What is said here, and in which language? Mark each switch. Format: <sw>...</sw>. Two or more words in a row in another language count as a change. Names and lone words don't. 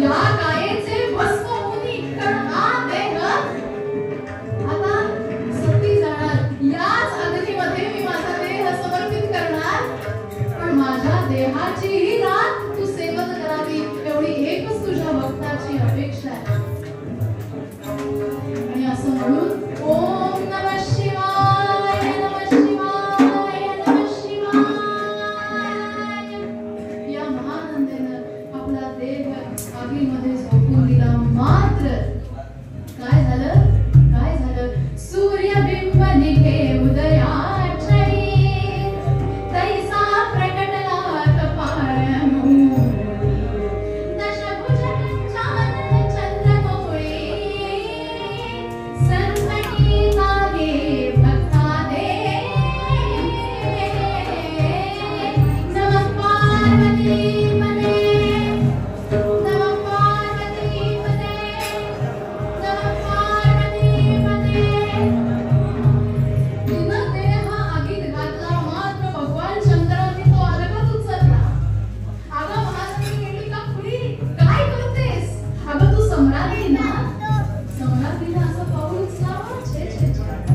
<mr>या कायेचे भस्म होती, कारण हा देह आता सती जाणार. याच अग्नीमध्ये मी माझा देह समर्पित करणार, पण माझ्या देहाची ही रात तू सेवन करावी एवढी एकच तुझ्या भक्ताची अपेक्षा आहे. आणि असं म्हणून</mr> <sa>ओम नमः शिवाय, नमः शिवाय, नमः शिवाय</sa> <mr>या महानंदेनं आपला देह आगीमध्ये झोकून दिला. मात्र काय झालं? काय झालं? सूर्यबिंब निघे उदयाचे, तैसा प्रकटला कपाळमूळ, दशभुज कंचानन चंद्रमौळी, संकटी लागे भक्ता दे.</mr> <sa>नमः पार्वती पते, नमः पार्वती पते, नमः पार्वती पते.</sa> <mr>तिनं देह आगीत घातला, मात्र भगवान शंकरांनी तो अलगद उचलला. अगं महाराणी गेली का पुढे? काय करतेस? अगं तू सम्राज्ञी ना? सम्राज्ञीला असं पाऊल उचलावं? छे छे छे.</mr>